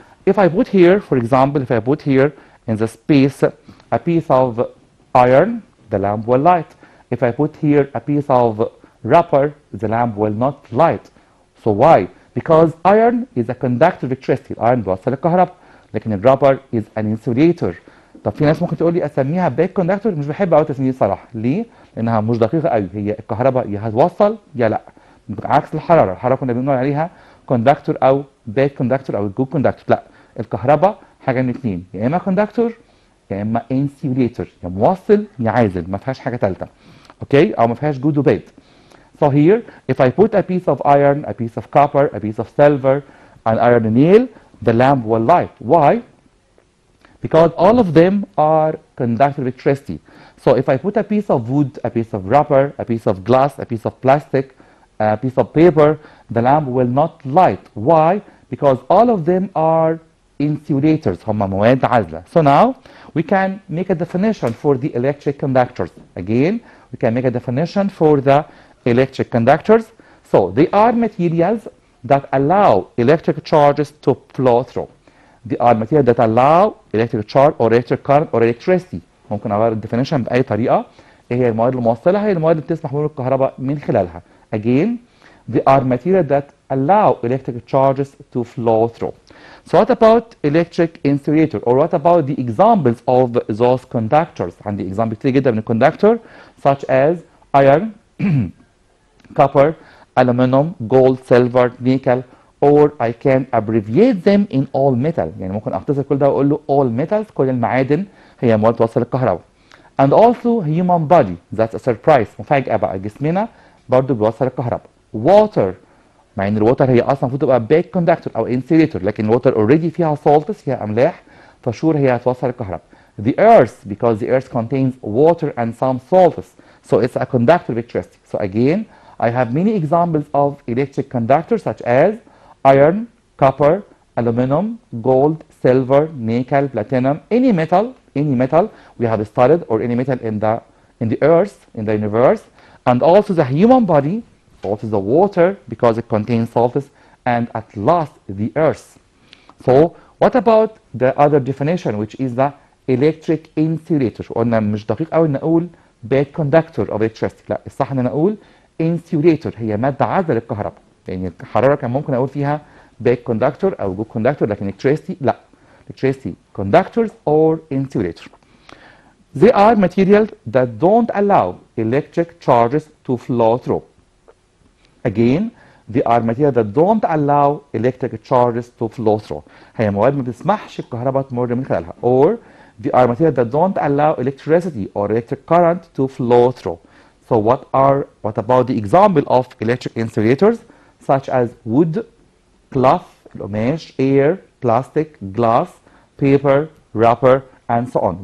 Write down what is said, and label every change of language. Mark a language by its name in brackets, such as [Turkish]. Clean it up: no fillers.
[English] If I put here, for example, if I put here in the space a piece of iron, the lamp will light. If I put here a piece of rubber, the lamp will not light. So why? Because iron is a conductor of electricity. iron [Arabic] بيوصل الكهرباء، لكن الرابر [English] is an insulator. [Arabic] طب في ناس ممكن تقول لي اسميها باك كوندكتور، مش بحب قوي التسميه صراحه. ليه؟ لانها مش دقيقه قوي، هي الكهرباء يا هتوصل يا لا. عكس الحراره، الحراره كنا بنقول عليها كوندكتور او باك كوندكتور او جود كوندكتور. لا، الكهرباء حاجه من اثنين، يا اما كوندكتور يا اما انسيوليتور، يا موصل يا عازل، ما فيهاش حاجه ثالثه. اوكي؟ او ما فيهاش جود وباد. [English] So here, if I put a piece of iron, a piece of copper, a piece of silver, an iron nail, the lamp will light. Why? Because all of them are conductor of electricity. So if I put a piece of wood, a piece of rubber, a piece of glass, a piece of plastic, a piece of paper, the lamp will not light. Why? Because all of them are insulators. [Arabic] هم مواد عازلة. [English] So now we can make a definition for the electric conductors. Again, we can make a definition for the electric conductors. So they are materials that allow electric charges to flow through. They are materials that allow electric charge or electric current or electricity. [Arabic] ممكن اغير الديفينيشن باي طريقه. ايه هي المواد الموصله؟ هي المواد اللي بتسمح بمرور الكهرباء من خلالها. [English] Again, they are materials that allow electric charges to flow through. So what about electric insulator, or what about the examples of those conductors? [Arabic] عندي [English] example [Arabic] كتير جدا من الكوندكتور [English] such as iron, copper, aluminum, gold, silver, nickel, or I can abbreviate them in all metal. [Arabic] يعني ممكن اختصر كل ده واقول له all metals، كل المعادن هي مواد توصل الكهرباء. [English] And also human body, that's a surprise، [Arabic] مفاجأة بقى، جسمنا برضو بيوصل الكهرباء. Water، مع ان الووتر هي اصلا المفروض تبقى باك كوندكتور او انسيليتور، لكن الووتر اوريدي فيها salts، فيها املاح، فشور هي هتوصل الكهرباء. [English] The earth, because the earth contains water and some salts, so it's a conductor of electricity. So again, I have many examples of electric conductors such as iron, copper, aluminum, gold, silver, nickel, platinum, any metal we have studied, or any metal in the earth, in the universe, and also the human body, also the water because it contains salts, and at last the earth. So what about the other definition, which is the electric insulator؟ [Arabic] قلنا مش دقيق قوي نقول باك كوندكتور اوف electricity، لا الصح ان نقول insulator، هي ماده عازله للكهرباء. يعني الحراره كان ممكن اقول فيها باك كوندكتور او جود كوندكتور، لكن electricity لا، [English] electricity conductors or insulator. They are materials that don't allow electric charges to flow through. Again, they are materials that don't allow electric charges to flow through. [Arabic] هي مواد ما بتسمحش الكهرباء تمر من خلالها. [English] Or they are materials that don't allow electricity or electric current to flow through. So what about the example of electric insulators such as wood, cloth, القماش, air, plastic, glass, paper, rubber, and so on.